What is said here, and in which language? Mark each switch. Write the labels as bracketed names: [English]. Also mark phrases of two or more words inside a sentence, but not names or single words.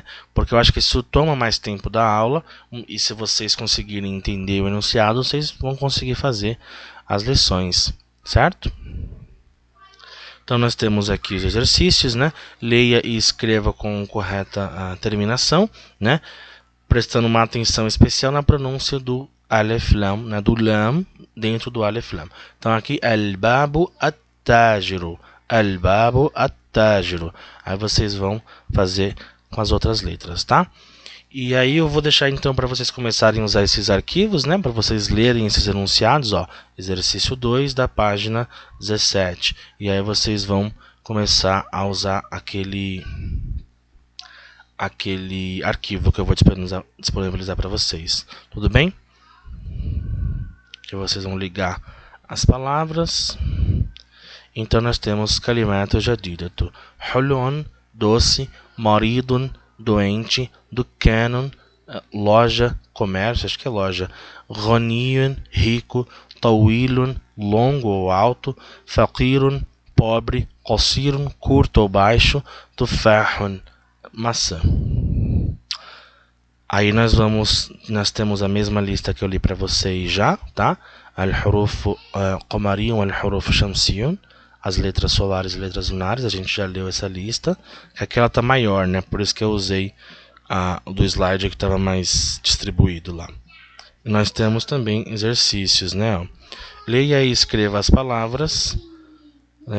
[Portuguese] Porque eu acho que isso toma mais tempo da aula. E se vocês conseguirem entender o enunciado, vocês vão conseguir fazer as lições, certo? Então nós temos aqui os exercícios, né? Leia e escreva com correta terminação, né? Prestando uma atenção especial na pronúncia do alef lam, né? Do lam dentro do alef lam. Então aqui [Arabic] الْبَابُ التَّاجِرُ، الْبَابُ التَّاجِرُ. [Portuguese] Aí vocês vão fazer com as outras letras, tá? E aí eu vou deixar então para vocês começarem a usar esses arquivos, né, para vocês lerem esses enunciados, ó, exercício 2 da página 17. E aí vocês vão começar a usar aquele arquivo que eu vou disponibilizar para vocês. Tudo bem? Que vocês vão ligar as palavras. Então nós temos [Arabic] كَلِمَاتٌ جَدِيدَةٌ. [Portuguese] Hulun, doce, maridun, doente, dukanun, loja, comércio, acho que é loja, ghaniyun, rico, tawilun, longo ou alto, faqirun, pobre, qasirun, curto ou baixo, tufahun, maçã. Aí nós temos a mesma lista que eu li para vocês já, tá? [Arabic] الحروف قمرية، الحروف شمسية. [Portuguese] As letras solares e letras lunares, a gente já leu essa lista. Aquela tá maior, né? Por isso que eu usei do slide que estava mais distribuído lá. E nós temos também exercícios, né? Leia e escreva as palavras, né?